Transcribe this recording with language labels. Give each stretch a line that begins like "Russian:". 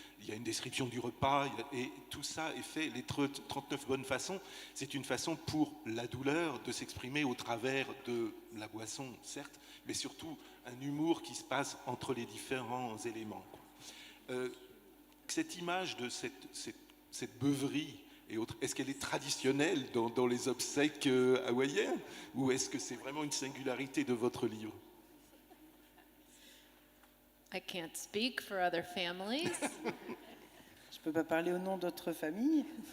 French: Il y a une description du repas, et tout ça est fait, les 39 bonnes façons, c'est une façon pour la douleur de s'exprimer au travers de la boisson, certes, mais surtout un humour qui se passe entre les différents éléments. Cette image de cette beuverie et autres, est-ce qu'elle est traditionnelle dans les obsèques hawaïennes, ou est-ce que c'est vraiment une singularité de votre livre?
English: I can't speak for other families,
French: Je ne peux pas parler au nom d'autres familles,